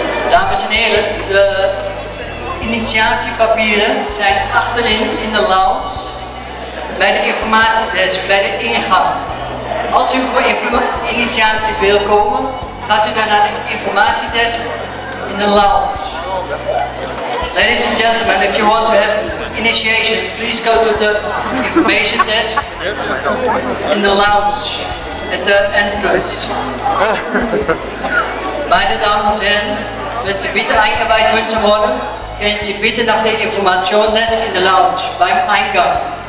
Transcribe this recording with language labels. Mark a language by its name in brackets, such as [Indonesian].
[Dutch] Dames en heren, de initiatiepapieren zijn achterin in de lounge bij de informatiedesk, bij de ingang. Als u voor initiatie wil komen, gaat u dan naar de informatiedesk in de lounge. [English] Ladies and gentlemen, if you want to have initiation, please go to the information desk in the lounge at the entrance. [German] Meine Damen und Herren, wenn Sie bitte eingeweiht wünschen wollen, gehen Sie bitte nach der Informationsdesk in der Lounge beim Eingang.